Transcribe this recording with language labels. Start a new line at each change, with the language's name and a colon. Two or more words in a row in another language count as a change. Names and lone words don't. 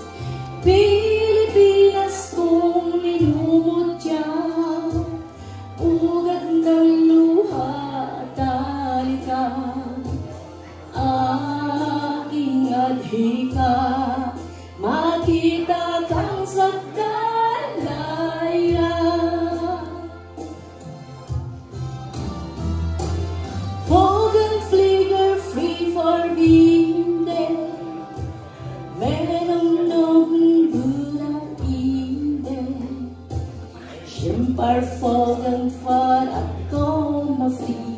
Filipino: Pilipinas kong minumutya, ugat ng luha at talika, aking adhika, makita kang sakdalaya.
Swedish: Fågelflyger fri förbi dig, men om någon burar i dig, kämpar fågeln för att komma fri.